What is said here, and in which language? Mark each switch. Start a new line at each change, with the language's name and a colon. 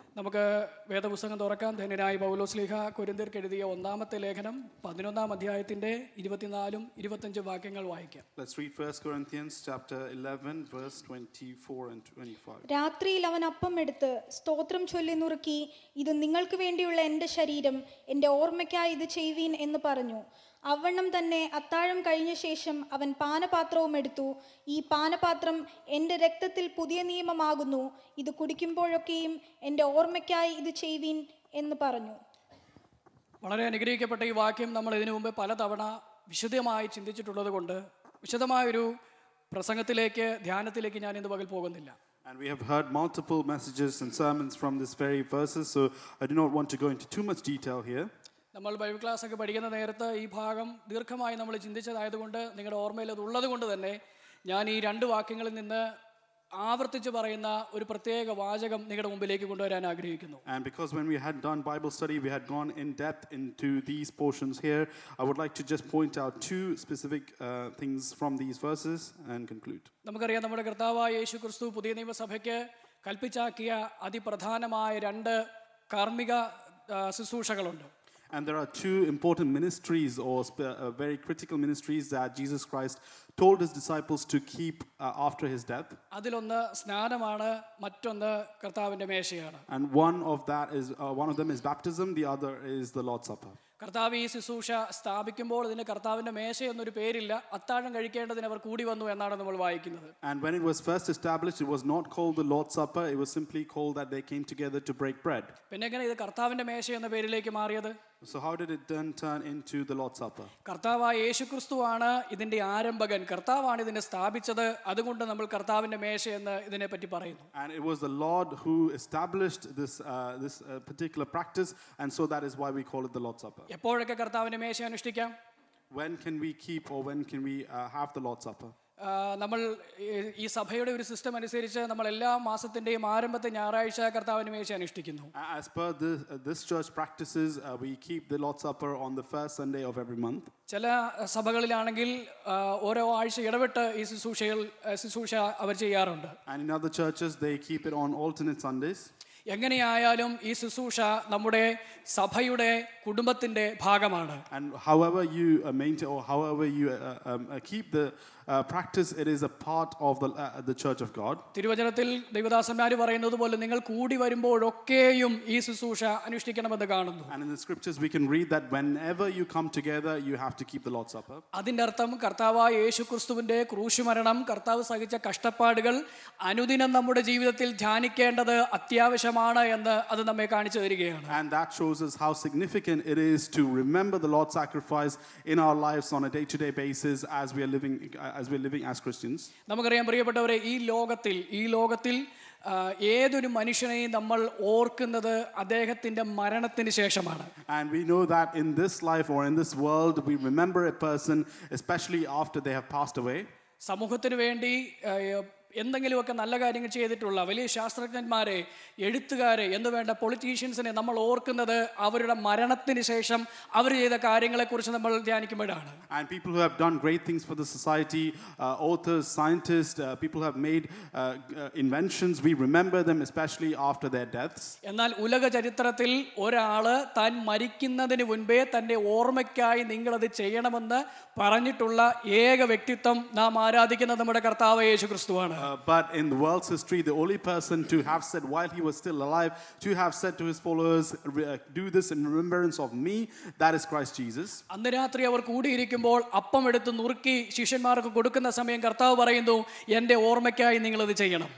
Malayalam: നമുക്ക് വേദപുസ്തകം തുറക്കാം. ധന്യനായ പൗലോസ്ലീഹ കൊരിന്ത്യർക്ക് എഴുതിയ ഒന്നാമത്തെ ലേഖനം 11-ാം അധ്യായത്തിന്റെ 24-25 വാക്യങ്ങൾ വായിക്കാം.
English: Let's read 1 Corinthians chapter 11 verse 24 and 25.
Malayalam: രാത്രിയിൽ അവൻ അപ്പം എടുത്ത് സ്തോത്രം ചൊല്ലി നുറുക്കി, ഇത് നിങ്ങൾക്ക് വേണ്ടിയുള്ള എൻ്റെ ശരീരം, എൻ്റെ ഓർമ്മയ്ക്കായി ഇത് ചെയ്യുവീൻ എന്ന് പറഞ്ഞു. അവണ്ണം തന്നെ അത്താഴം കഴിഞ്ഞ ശേഷം അവൻ പാനപാത്രവും എടുത്തു. ഈ പാനപാത്രം എൻ്റെ രക്തത്തിൽ പുതിയ നിയമമാകുന്നു. ഇത് കുടിക്കുമ്പോഴൊക്കെയും എൻ്റെ ഓർമ്മയ്ക്കായി ഇത് ചെയ്യുവീൻ എന്ന് പറഞ്ഞു. വളരെ അനുഗ്രഹിക്കപ്പെട്ട ഈ വാക്യം നമ്മൾ ഇതിനു മുമ്പ് പലതവണ വിശദമായി ചിന്തിച്ചിട്ടുള്ളത് കൊണ്ട് വിശദമായൊരു പ്രസംഗത്തിലേക്ക്, ധ്യാനത്തിലേക്ക് ഞാൻ ഇന്ന് പകൽ പോകുന്നില്ല.
English: And we have heard multiple messages and sermons from this very verses, so I do not want to go into too much detail here.
Malayalam: നമ്മൾ ബൈബിൾ ക്ലാസ് ഒക്കെ പഠിക്കുന്ന നേരത്ത് ഈ ഭാഗം ദീർഘമായി നമ്മൾ ചിന്തിച്ചതായതുകൊണ്ട് നിങ്ങളുടെ ഓർമ്മയിൽ അത് ഉള്ളത് കൊണ്ട് തന്നെ ഞാൻ ഈ 2 വാക്യങ്ങളിൽ നിന്ന് ആവർത്തിച്ച് പറയുന്ന ഒരു പ്രത്യേക വാചകം നിങ്ങളുടെ മുമ്പിലേക്ക് കൊണ്ടുവരാൻ ആഗ്രഹിക്കുന്നു.
English: And because when we had done Bible study, we had gone in depth into these portions here, I would like to just point out 2 specific things from these verses and conclude.
Malayalam: നമുക്കറിയാം, നമ്മുടെ കർത്താവായ യേശു ക്രിസ്തു പുതിയ നിയമസഭയ്ക്ക് കൽപ്പിച്ചാക്കിയ അതിപ്രധാനമായ 2 കാർമ്മിക ശുശ്രൂഷകളുണ്ട്.
English: And there are 2 important ministries or very critical ministries that Jesus Christ told his disciples to keep after his death.
Malayalam: അതിലൊന്ന് സ്നാനമാണ്, മറ്റൊന്ന് കർത്താവിന്റെ മേശയാണ്.
English: And one of them is baptism, the other is the Lord's Supper.
Malayalam: കർത്താവ് ഈ ശുശ്രൂഷ സ്ഥാപിക്കുമ്പോൾ ഇതിന് കർത്താവിന്റെ മേശ എന്നൊരു പേരില്ല. അത്താഴം കഴിക്കേണ്ടതിന് അവർ കൂടി വന്നു എന്നാണ് നമ്മൾ വായിക്കുന്നത്.
English: And when it was first established, it was not called the Lord's Supper. It was simply called that they came together to break bread.
Malayalam: പിന്നെ എങ്ങനെ ഇത് കർത്താവിന്റെ മേശ എന്ന പേരിലേക്ക് മാറിയത്?
English: So how did it then turn into the Lord's Supper?
Malayalam: കർത്താവായ യേശുക്രിസ്തുവാണ് ഇതിന്റെ ആരംഭകൻ, കർത്താവാണ് ഇതിനെ സ്ഥാപിച്ചത്. അതുകൊണ്ട് നമ്മൾ കർത്താവിന്റെ മേശ എന്ന് ഇതിനെപ്പറ്റി പറയുന്നു.
English: And it was the Lord who established this particular practice, and so that is why we call it the Lord's Supper.
Malayalam: എപ്പോഴൊക്കെ കർത്താവിന്റെ മേശ അനുഷ്ഠിക്കാം?
English: when can we keep or when can we have the Lord's Supper?
Malayalam: നമ്മൾ ഈ സഭയുടെ ഒരു system അനുസരിച്ച് നമ്മൾ എല്ലാ മാസത്തിൻ്റെയും ആരംഭത്തെ ഞായറാഴ്ച കർത്താവിന് മേശ അനുഷ്ഠിക്കുന്നു.
English: As per this church practices, we keep the Lord's Supper on the first Sunday of every month.
Malayalam: ചില സഭകളിലാണെങ്കിൽ ഓരോ ആഴ്ച ഇടവിട്ട് ഈ ശുശ്രൂഷ അവർ ചെയ്യാറുണ്ട്.
English: And in other churches, they keep it on alternate Sundays.
Malayalam: എങ്ങനെയായാലും ഈ ശുശ്രൂഷ നമ്മുടെ സഭയുടെ കുടുംബത്തിൻ്റെ ഭാഗമാണ്.
English: And however you maintain or however you keep the practice, it is a part of the church of God.
Malayalam: തിരുവചനത്തിൽ ദൈവദാസന്മാർ പറയുന്നത് പോലെ നിങ്ങൾ കൂടി വരുമ്പോഴൊക്കെയും ഈ ശുശ്രൂഷ അനുഷ്ഠിക്കണമെന്ന് കാണുന്നു.
English: And in the scriptures we can read that whenever you come together, you have to keep the Lord's Supper.
Malayalam: അതിൻ്റെ അർത്ഥം കർത്താവായ യേശുക്രിസ്തുവിൻ്റെ ക്രൂശുമരണം, കർത്താവ് സഹിച്ച കഷ്ടപ്പാടുകൾ അനുദിനം നമ്മുടെ ജീവിതത്തിൽ ധ്യാനിക്കേണ്ടത് അത്യാവശ്യമാണ് എന്ന് അത് നമ്മെ കാണിച്ചു തരികയാണ്.
English: And that shows us how significant it is to remember the Lord's sacrifice in our lives on a day-to-day basis as we are living as Christians.
Malayalam: നമുക്കറിയാം പ്രിയപ്പെട്ടവരെ, ഈ ലോകത്തിൽ ഏതൊരു മനുഷ്യനെയും നമ്മൾ ഓർക്കുന്നത് അദ്ദേഹത്തിൻ്റെ മരണത്തിന് ശേഷമാണ്.
English: And we know that in this life or in this world we remember a person especially after they have passed away.
Malayalam: സമൂഹത്തിന് വേണ്ടി എന്തെങ്കിലുമൊക്കെ നല്ല കാര്യങ്ങൾ ചെയ്തിട്ടുള്ള വലിയ ശാസ്ത്രജ്ഞന്മാരെ, എഴുത്തുകാരെ എന്ന് വേണ്ട പൊളിറ്റീഷ്യൻസിനെ നമ്മൾ ഓർക്കുന്നത് അവരുടെ മരണത്തിന് ശേഷം അവർ ചെയ്ത കാര്യങ്ങളെക്കുറിച്ച് നമ്മൾ ധ്യാനിക്കുമ്പോഴാണ്.
English: And people who have done great things for the society, authors, scientists, people who have made inventions, we remember them especially after their deaths.
Malayalam: എന്നാൽ ഉലക ചരിത്രത്തിൽ ഒരാള് താൻ മരിക്കുന്നതിന് മുൻപേ തൻ്റെ ഓർമ്മയ്ക്കായി നിങ്ങളത് ചെയ്യണമെന്ന് പറഞ്ഞിട്ടുള്ള ഏക വ്യക്തിത്വം നാം ആരാധിക്കുന്ന നമ്മുടെ കർത്താവ് യേശു ക്രിസ്തുവാണ്.
English: But in the world's history, the only person to have said while he was still alive, to have said to his followers, do this in remembrance of me, that is Christ Jesus.
Malayalam: അന്ന് രാത്രി അവർ കൂടിയിരിക്കുമ്പോൾ അപ്പം എടുത്ത് നുറുക്കി ശിഷ്യന്മാർക്ക് കൊടുക്കുന്ന സമയം കർത്താവ് പറയുന്നു, എൻ്റെ ഓർമ്മയ്ക്കായി നിങ്ങളത് ചെയ്യണം.